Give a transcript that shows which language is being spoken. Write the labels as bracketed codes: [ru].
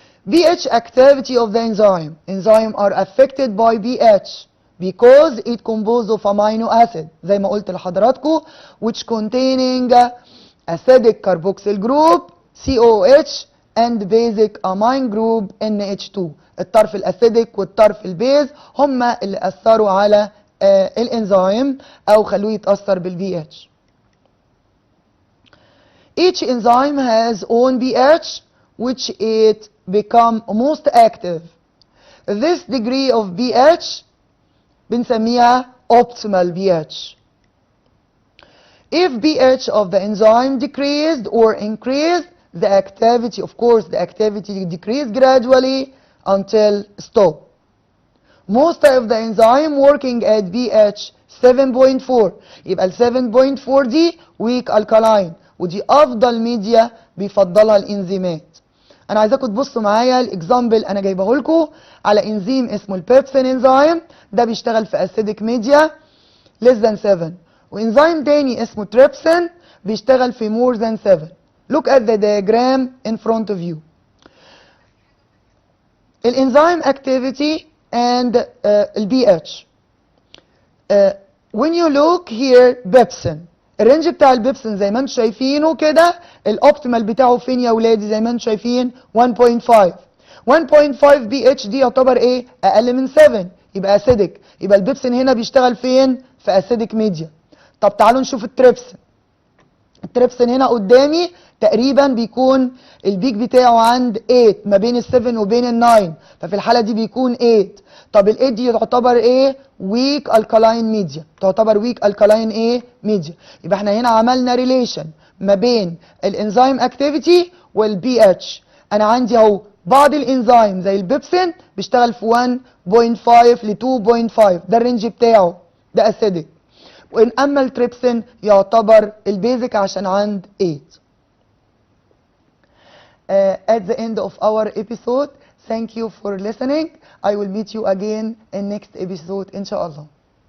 [en] pH activity of the enzyme. Enzymes are affected by pH because it composed of amino acid [ar] زي ما قلت لحضراتكم [en] which containing acidic carboxyl group COOH and basic amine group NH2. [ar] الطرف الاسيديك والطرف البيز هما اللي اثروا على الانزيم او خلوه يتاثر بالبي-اتش. [en] Each enzyme has own pH which it become most active. This degree of pH [ar] بنسميها [en] optimal pH. If pH of the enzyme decreased or increased, the activity, of course, the activity decreased gradually until stop. Most of the enzyme working at pH 7.4. [ar] يبقى ال 7.4 دي [en] weak alkaline، [ar] ودي افضل ميديا بيفضلها الانزيمات. انا عايزاكم تبصوا معايا الاكزامبل انا جايبه لكم على انزيم اسمه البيبسين انزيم، ده بيشتغل في اسيدك ميديا [en] less than 7، [ar] وانزيم تاني اسمه تريبسين بيشتغل في [en] more than 7. Look at the diagram in front of you. [ar] الانزيم activity and البي [en] when you look here [ar] بيبسين، الرينج بتاع البيبسين زي ما انتم شايفينه كده، الاوبتيمال بتاعه فين يا ولادي؟ زي ما انتم شايفين 1.5. 1.5 بي اتش دي يعتبر ايه؟ اقل من 7، يبقى اسيدك. يبقى البيبسين هنا بيشتغل فين؟ في اسيدك ميديا. طب تعالوا نشوف التريبسين. التريبسين هنا قدامي تقريبا بيكون البيك بتاعه عند 8، ما بين ال 7 وبين ال 9، ففي الحاله دي بيكون 8. طب ال 8 دي تعتبر ايه؟ ويك الكالاين ميديا، تعتبر ويك الكالاين ايه؟ ميديا. يبقى احنا هنا عملنا ريليشن ما بين الانزيم اكتيفيتي والبي اتش. انا عندي اهو بعض الانزيم زي البيبسين بيشتغل في 1.5 ل 2.5، ده الرينج بتاعه، ده اسيدك. وإن أما التريبسين يعتبر البيزك عشان عند 8. [en] At the end of our episode, thank you for listening. I will meet you again in next episode إن شاء الله.